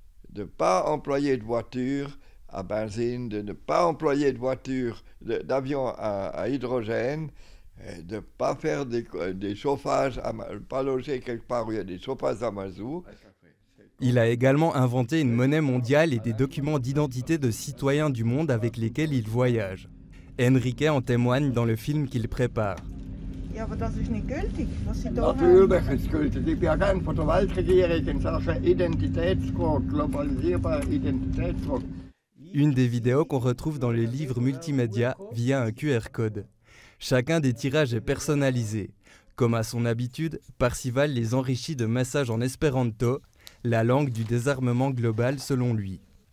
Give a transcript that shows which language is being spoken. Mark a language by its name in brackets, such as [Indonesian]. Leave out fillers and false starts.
[French] De ne pas employer de voiture à benzine, de ne pas employer de voiture, d'avion à hydrogène, de ne pas faire des chauffages, pas loger quelque part où il y a des chauffages à mazout. Il a également inventé une monnaie mondiale et des documents d'identité de citoyens du monde avec lesquels il voyage. Enrique en témoigne dans le film qu'il prépare. [German] Ja, aber das ist nicht gültig, was Sie da haben. Natürlich ist es gültig. Ich bin Agent von der Weltregierung in Sachen Identitätsfrage, globalisierbare Identitätsfrage. [French] Une des vidéos qu'on retrouve dans le livre multimédia via un QR code. Chacun des tirages est personnalisé. Comme à son habitude, Parzival les enrichit de messages en espéranto, la langue du désarmement global selon lui.